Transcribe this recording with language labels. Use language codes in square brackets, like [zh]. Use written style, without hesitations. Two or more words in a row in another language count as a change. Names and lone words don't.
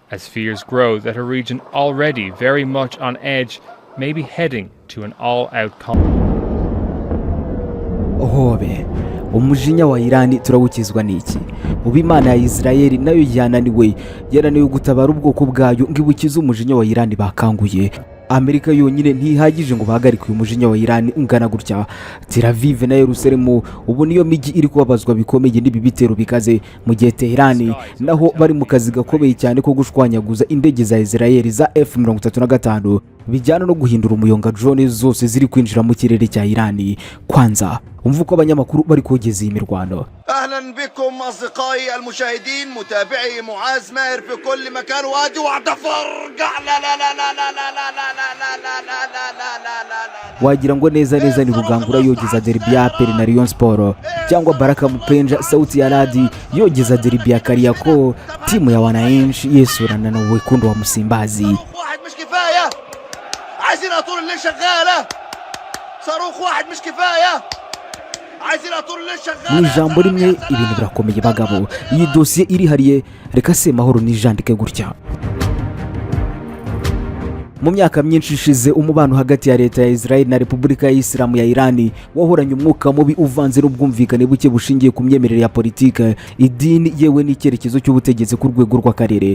[en] as fears grow that a region already very much on edge may be heading to an all-out conflict. [rw] HOBE umujinya wa Irani turawukizwa n'iki? Ubu Imana ya Israeli nayo yananiwe gutabara ubwoko bwayo ngo ibukize umujinya wa Irani bakanguye. Amerika yonyine ntihagije ngo bahagarike uyu mujinya wa Irani ungana gutya. Tel Aviv na Yerusalemu ubu niyo migi iri kubabazwa bikomeye n'ibi bitero bikaze, mu gihe Tehran naho bari mu kazi gakomeye cyane ko gushwanyaguza indege za Israeli za F-35 bijyana no guhindura umuyonga drone zose ziri kwinjira mu kirere cya Irani. Kwanza umva uko abanyamakuru bari kogeza iyi mirwano. [ar] اهلا بكم اصدقائي المشاهدين متابعي معاذ ماهر في كل مكان وادي وتفرقع. لا لا لا لا لا لا لا لا لا لا لا لا لا لا [rw] wagira ngo neza ni Rugangura yogeza derby ya Aperi na Rayon Sport, cyangwa Baraka Mupenja sauti ya Radi yogeza derby ya Kariako, [sw] timu ya wananchi [rw] yesurana na [sw] wekundu wa Msimbazi. [ar] واحد مش كفايه, عايزين طول الليل شغاله, صاروخ واحد مش كفايه. [rw] Ni jambo rimwe ibintu birakomeye bagabo. Iyi dosiye irihariye, reka se mahoro nijandike gutya. Mu myaka myinshi ishize umubano hagati ya leta ya Israel na Repubulika ya Islamu ya Irani wahoranye umwuka mubi uvanze n'ubwumvikane buke bushingiye ku myemerere ya politike, idini yewe n'icyerekezo cy'ubutegetsi ku rwego rw'akarere.